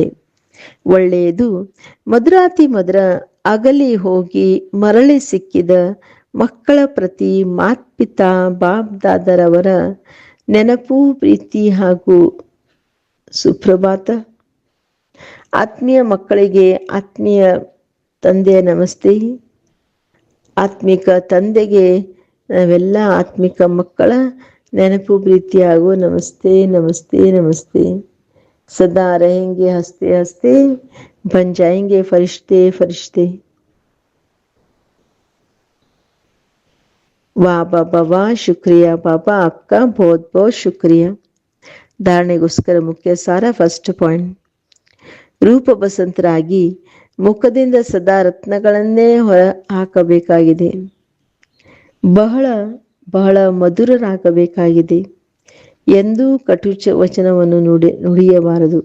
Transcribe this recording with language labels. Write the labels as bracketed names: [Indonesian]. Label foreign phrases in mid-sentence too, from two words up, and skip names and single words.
[Kannada] ಒಳ್ಳೆಯದು ಮಧುರಾತಿ ಮಧುರ ಅಗಲಿ ಹೋಗಿ ಮರಳಿ ಸಿಕ್ಕಿದ ಮಕ್ಕಳ ಪ್ರತಿ ಮಾತ್ಪಿತಾ ಬಾಪ್ ದಾದರವರ ನೆನಪು, ಪ್ರೀತಿ ಹಾಗೂ ಸುಪ್ರಭಾತ. ಆತ್ಮೀಯ ಮಕ್ಕಳಿಗೆ ಆತ್ಮೀಯ ತಂದೆಯ ನಮಸ್ತೆ. ಆತ್ಮಿಕ ತಂದೆಗೆ ನಾವೆಲ್ಲ ಆತ್ಮಿಕ ಮಕ್ಕಳ ನೆನಪು, ಪ್ರೀತಿ ಹಾಗೂ ನಮಸ್ತೆ ನಮಸ್ತೆ ನಮಸ್ತೆ. [Hindi] सदा रहेंगे हंसते हंसते, बन जाएंगे फरिश्ते फरिश्ते. वाह बाबा वाह, शुक्रिया बाबा, आपका बहुत बहुत शुक्रिया. [Kannada] ಧಾರಣೆಗೋಸ್ಕರ ಮುಖ್ಯ ಸಾರ. [English] first point, [Kannada] ರೂಪ ಬಸಂತರಾಗಿ ಮುಖದಿಂದ ಸದಾ ರತ್ನಗಳನ್ನೇ ಹೊರ ಹಾಕಬೇಕಾಗಿದೆ. ಬಹಳ ಬಹಳ ಮಧುರರಾಗಬೇಕಾಗಿದೆ. ಎಂದೂ ಕಟು ವಚನವನ್ನು ನುಡಿಯಬಾರದು.